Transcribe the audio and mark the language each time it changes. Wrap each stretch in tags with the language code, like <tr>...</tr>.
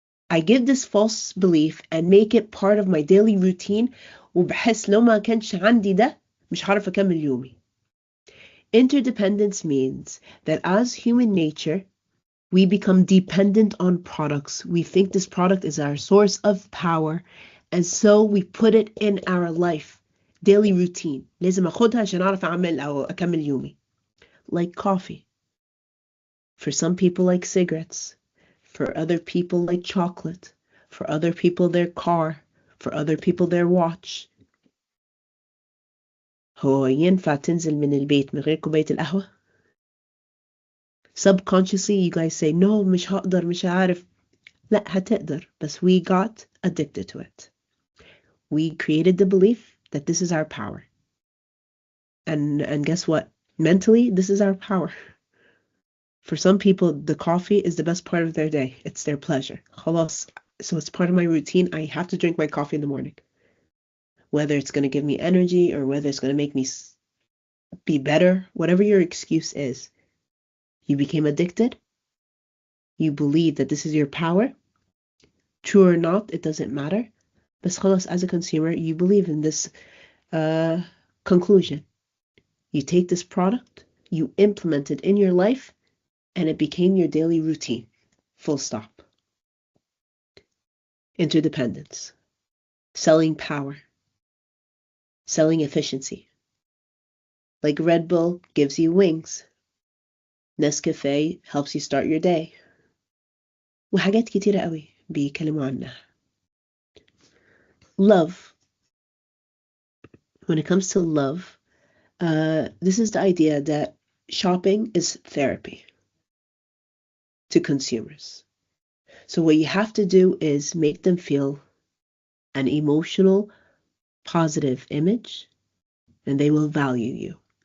<en>I give this false belief and make it part of my daily routine,</en> <ar>وبحس لو ما كانش عندي ده مش هعرف أكمل يومي.</ar> <en>Interdependence means that as human nature, we become dependent on products. We think this product is our source of power, and so we put it in our life, daily routine.</en> <ar>لازم أخدها عشان أعرف أعمل أو أكمل يومي.</ar> <en>Like coffee. For some people, like cigarettes. For other people, like chocolate. For other people, their car. For other people, their watch.</en> <ar>هو ينفع تنزل من البيت من غير كوباية القهوة؟</ar> <en>Subconsciously, you guys say, no,</en> <ar>مش هقدر, مش عارف. لا, هتقدر.</ar> <en>But we got addicted to it. We created the belief that this is our power. And guess what? Mentally, this is our power. For some people, the coffee is the best part of their day. It's their pleasure. خلاص. So it's part of my routine. I have to drink my coffee in the morning. Whether it's going to give me energy or whether it's going to make me be better, whatever your excuse is. You became addicted. You believe that this is your power. True or not, it doesn't matter. But خلاص, as a consumer, you believe in this conclusion. You take this product, you implement it in your life, and it became your daily routine. Full stop. Interdependence. Selling power. Selling efficiency. Like Red Bull gives you wings. Nescafe helps you start your day.</en> <ar>وحاجات كتيرة قوي بيكلموا عنها.</ar> <en>Love. When it comes to love, this is the idea that shopping is therapy to consumers. So what you have to do is make them feel an emotional, positive image, and they will value you.</en>